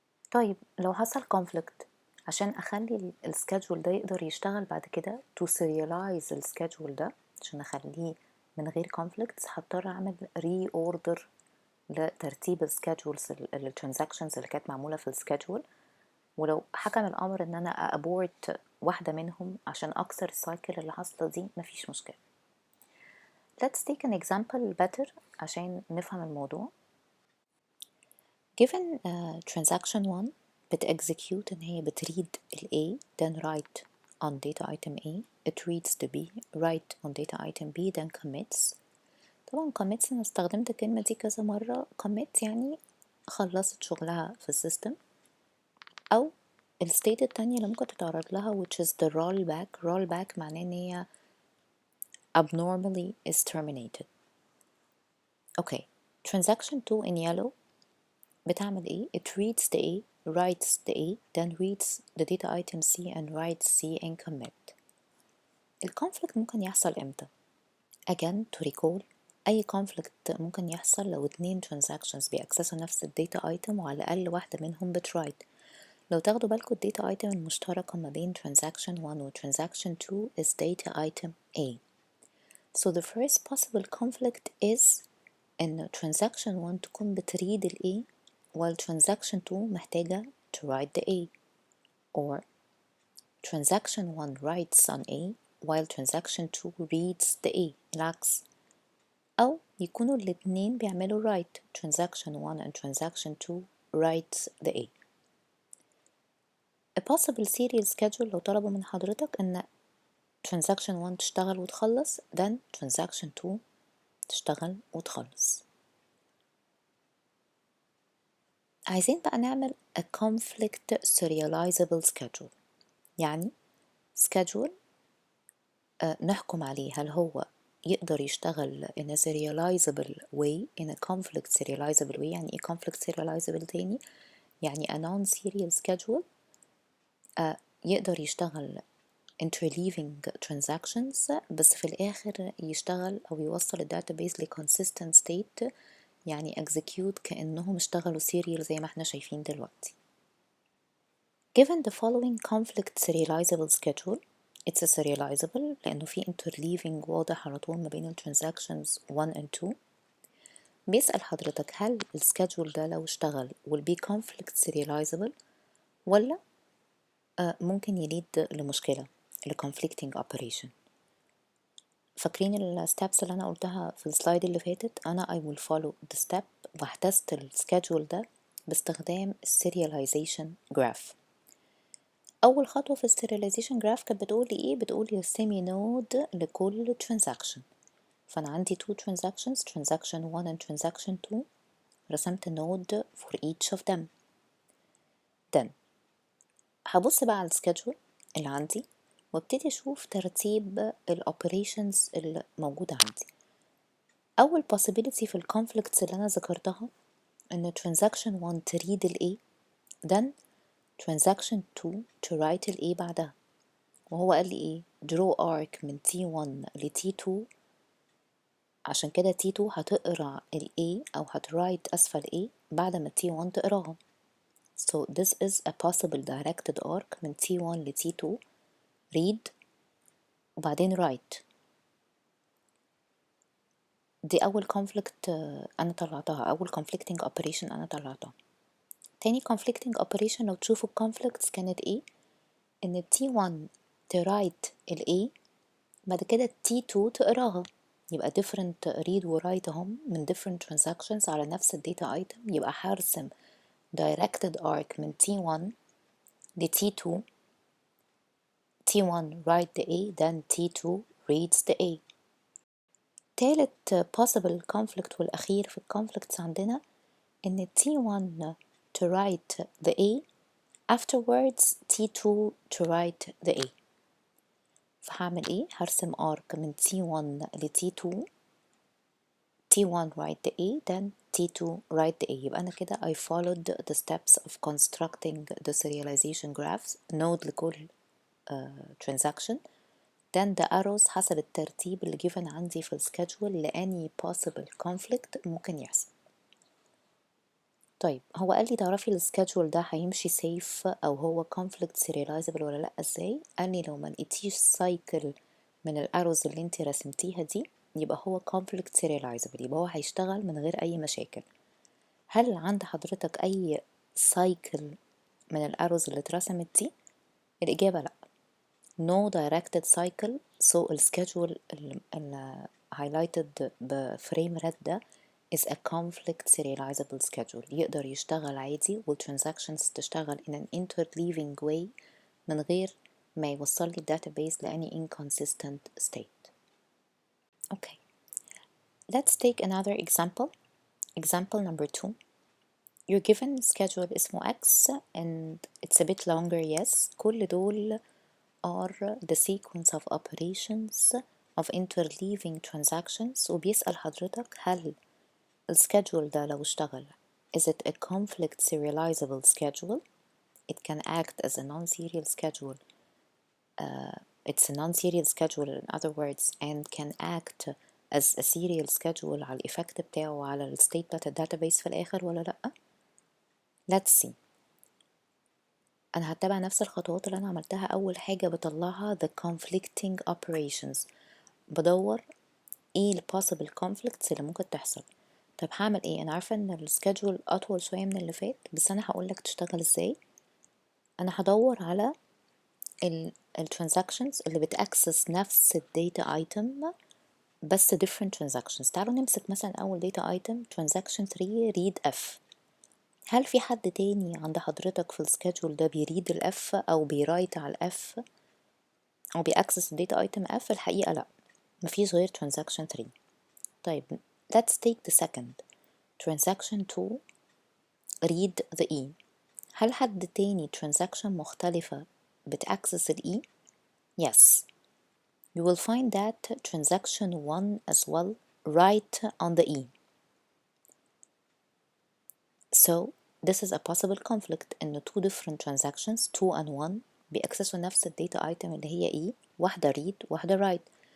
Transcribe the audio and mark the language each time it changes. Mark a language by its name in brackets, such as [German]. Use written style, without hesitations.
[Arabic] طيب لو حصل conflict عشان أخلي الschedule ده يقدر يشتغل بعد كده [English] to serialize [Arabic] الschedule ده عشان أخليه من غير conflicts هضطر أعمل reorder لترتيب السكادجولز الترانزاكشنز اللي كانت معمولة في السكادجول. ولو حكم الأمر إن أنا أبورت واحدة منهم عشان أكسر السايكل اللي حاصلة دي مفيش مشكلة. [English] Let's take an example better [Arabic] عشان نفهم الموضوع. [English] Given transaction 1 [Arabic] بتexecute إن هي بتread [English] ال A then write on data item A, it reads the B, write on data item B then commits. [Arabic] طبعا commits أنا استخدمت الكلمة دي كذا مرة. commit يعني خلصت شغلها في السيستم، أو الستيت التانية اللي ممكن تتعرض لها [English] which is the rollback. rollback [Arabic] معناه إن هي [English] abnormally is terminated. okay transaction 2 in yellow [Arabic] بتعمل إيه؟ [English] it reads the A, writes the A, then reads the data item C and writes C and commit. [Arabic] الconflict ممكن يحصل إمتى؟ [English] again to recall [Arabic] أي conflict ممكن يحصل لو 2 transactions بيأكسسوا نفس الداتا item وعلى الأقل واحدة منهم بترايت. لو تاخدوا بالكم الداتا item المشتركة ما بين transaction 1 و transaction 2 is data item A. [English] So the first possible conflict is [Arabic] إن transaction 1 تكون بتريد ال [English] A while transaction 2 [Arabic] محتاجة [English] to write the A, or transaction 1 writes on A while transaction 2 reads the A [Arabic] العكس، أو يكونوا الاتنين بيعملوا [English] write transaction 1 and transaction 2 writes the A. A possible serial schedule [Arabic] لو طلبوا من حضرتك إن transaction 1 تشتغل وتخلص then transaction 2 تشتغل وتخلص. عايزين بقى نعمل [English] a conflict serializable schedule، [Arabic] يعني schedule نحكم عليه هل هو يقدر يشتغل [English] in a serializable way in a conflict serializable way. [Arabic] يعني ايه conflict serializable تاني؟ يعني [English] a non-serial schedule [Arabic] يقدر يشتغل [English] interleaving transactions [Arabic] بس في الآخر يشتغل أو يوصل الداتابيس ل [English] consistent state [Arabic] يعني execute كأنهم اشتغلوا serial زي ما احنا شايفين دلوقتي. [English] Given the following conflict serializable schedule, it's a serializable [Arabic] لأنه في interleaving واضح على طول ما بين [English] ال transactions 1 and 2. [Arabic] بيسأل حضرتك هل السكادجول ده لو اشتغل [English] will be conflict serializable [Arabic] ولا ممكن يليد لمشكلة ل [English] conflicting operation. [Arabic] فاكرين الستابس اللي أنا قلتها في السلايد اللي فاتت؟ أنا [English] I will follow the step [Arabic] واحتست السكادجول ده باستخدام serialization graph. أول خطوة في السerialization graph كانت بتقول لي إيه؟ بتقول لي السيمي نود لكل transaction. فأنا عندي [English] two transactions transaction 1 and transaction 2. رسمت النود for each of them. [Arabic] then هبص بقى على السكادجول اللي عندي وابتدي أشوف ترتيب الأوبريشنز اللي موجودة عندي. أول possibility في الكونفليكتس اللي أنا ذكرتها إن transaction 1 تريد ال A [English] then transaction 2 to write [Arabic] ال A بعدها. وهو قال لي إيه؟ draw arc من T1 ل T2. عشان كده T2 هتقرأ ال A أو هترايت أسفل A بعد ما T1 تقراها. [English] So this is a possible directed arc من T1 ل T2 read وبعدين write. [Arabic] دي أول conflict أنا طلعتها، أول conflicting operation أنا طلعتها. تاني conflicting operation لو تشوفوا conflicts كانت إيه؟ إن T1 ترايت ال A بعد كده T2 تقراها. يبقى [English] different read [Arabic] و write هم من [English] different transactions [Arabic] على نفس الداتا item. يبقى هرسم [English] directed arc [Arabic] من T1 ل T2. [English] T1 write the A then T2 reads the A. [Arabic] تالت [English] possible conflict [Arabic] والأخير في conflicts عندنا إن [English] T1 to write the A afterwards T2 to write the A. [Arabic] فهعمل إيه؟ هرسم arc من T1 ل T2. [English] T1 write the A then T2 write the A. [Arabic] يبقى أنا كده [English] I followed the steps of constructing the serialization graphs node [Arabic] لكل transaction. [English] then the arrows [Arabic] حسب الترتيب اللي given عندي في السكادجول ل [English] any possible conflict [Arabic] ممكن يحصل. طيب هو قال لي تعرفي السكادجول ده هيمشي safe أو هو [English] conflict serializable [Arabic] ولا لأ إزاي؟ قال لي لو ما لقيتيش cycle من الأروز اللي انت رسمتيها دي يبقى هو conflict serializable، يبقى هو هيشتغل من غير أي مشاكل. هل عند حضرتك أي cycle من الأروز اللي اترسمت دي؟ الإجابة لأ. no directed cycle. [English] so السكادجول [Arabic] اللي highlighted بفريم ريد ده [English] is a conflict serializable schedule. [Arabic] يقدر يشتغل عادي والtransactions تشتغل [English] in an interleaving way [Arabic] من غير ما يوصل لي database لأني [English] inconsistent state. Okay, let's take another example. Example number 2. You're given schedule [Arabic] اسمه X [English] and it's a bit longer. Yes, [Arabic] كل دول [English] are the sequence of operations of interleaving transactions. [Arabic] وبيسأل حضرتك هل السكادجول ده لو اشتغل [English] is it a conflict serializable schedule? It can act as a non-serial schedule. It's a non-serial schedule in other words and can act as a serial schedule [Arabic] على الإفكت بتاعه وعلى الستيت بتاعت الداتابيس في الآخر ولا لأ؟ [English] Let's see. [Arabic] أنا هتبع نفس الخطوات اللي أنا عملتها. أول حاجة بطلعها [English] the conflicting operations، [Arabic] بدور إيه ال possible conflicts اللي ممكن تحصل. طب هعمل إيه؟ أنا عارفة إن السكادجول أطول شوية من اللي فات بس أنا هقولك تشتغل إزاي. أنا هدور على الترانزاكشنز اللي بتأكسس نفس الداتا ايتم بس [English] different transactions. [Arabic] تعالوا نمسك مثلا أول data item [English] transaction 3 read F. [Arabic] هل في حد تاني عند حضرتك في السكادجول ده بيريد ال F أو بيرايت على ال F أو بيأكسس الداتا item F؟ الحقيقة لأ، مفيش غير transaction 3. طيب [English] let's take the second transaction 2 read the E. [Arabic] هل حد تاني transaction مختلفة بتأكسس ال E؟ [English] Yes. You will find that transaction 1 as well right on the E. So this is a possible conflict [Arabic] إن two different transactions 2 and 1 بيأكسسوا نفس الداتا item اللي هي E، واحدة read واحدة write.